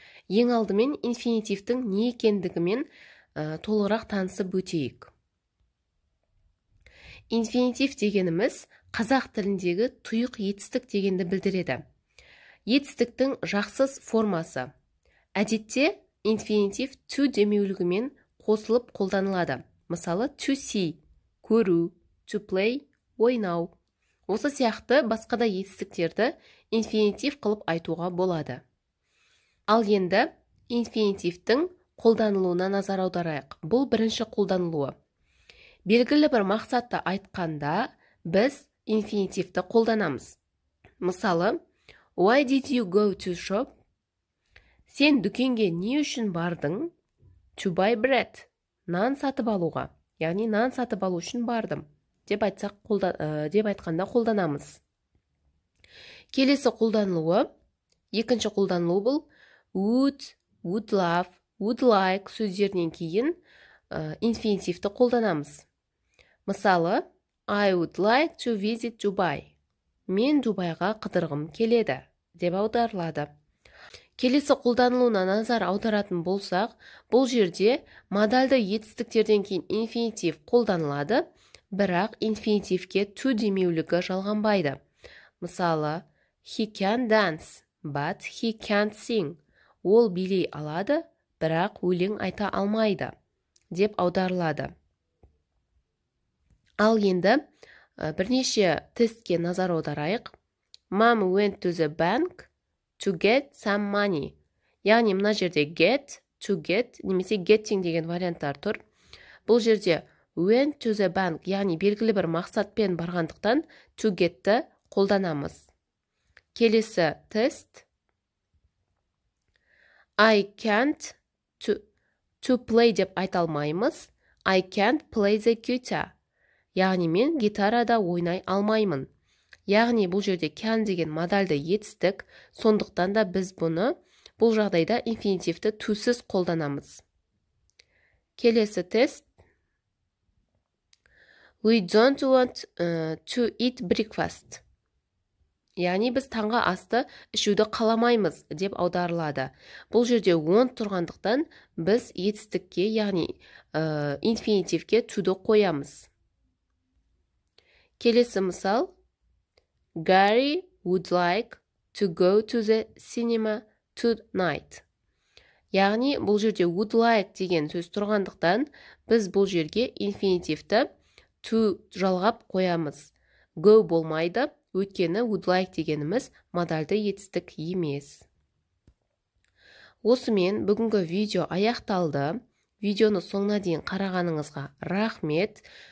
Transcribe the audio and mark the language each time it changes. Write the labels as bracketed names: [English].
[Kazakh] Ең алдымен инфинитивтің не екендігімен толығырақ танысып өтейік. Инфинитив дегеніміз қазақ тіліндегі тұйық етістік дегенді білдіреді. Етістіктің жақсыз формасы. Әдетте инфинитив to демеулігімен қосылып қолданылады. Мысалы, to see, көру, to play, ойнау. Осы сияқты басқа да етістіктерді инфинитив қылып айтуға болады. Ал енді инфинитивтің қолданылуына назар аударайық. Бұл бірінші қолданылуы. Белгілі бір мақсатты айтқанда біз инфинитивті қолданамыз. [English] Мысалы, why did you go to shop? [Kazakh] Сен дүкенге не үшін бардың? [English] To buy bread. [Kazakh] Нан сатып алуға. Яғни нан сатып алу үшін бардым. Деп айтқанда қолданамыз. Келесі қолданылуы, екінші қолданылуы бұл would love, would like сөздерінен кейін инфинитивті қолданамыз. [English] Мысалы, I would like to visit Dubai. [Kazakh] Мен Дубайға қыдырғым келеді деп аударылады. Келесі қолданылуына назар аударатын болсақ, бұл жерде модальды етістіктерден кейін инфинитив қолданылады, бірақ инфинитивке to демеулігі жалғанбайды. [English] Мысалы, he can dance, but he can't sing. [Kazakh] Ол билей алады, бірақ өлең айта алмайды, деп аударылады. Ал енді бірнеше тестке назар аударайық. [English] Mom went to the bank to get some money. [Kazakh] Яғни мына жерде get, to get, немесе getting деген варианттар тұр. Бұл жерде went to the bank, яғни белгілі бір мақсатпен барғандықтан to get'ті қолданамыз. Келесі тест. [English] I can't to play [Kazakh] деп айта алмаймыз. [English] I can't play the guitar. [Kazakh] Яғни мен гитарада ойнай алмаймын. Яғни бұл жерде can деген модальды етістік, сондықтан да біз бұны бұл жағдайда инфинитивті to'сіз қолданамыз. Келесі тест. [English] We don't want to eat breakfast. [Kazakh] Яғни біз таңғы асты ішуді қаламаймыз деп аударылады. Бұл жерде want тұрғандықтан біз етістікке, яғни инфинитивке to'ді қоямыз. Келесі мысал. [English] Gary would like to go to the cinema tonight. [Kazakh] Яғни бұл жерде would like деген сөз тұрғандықтан біз бұл жерге инфинитивті to жалғап қоямыз. Go болмайды, өйткені would like дегеніміз модальды етістік емес. Осымен бүгінгі видео аяқталды. Видеоны соңына дейін қарағаныңызға рахмет.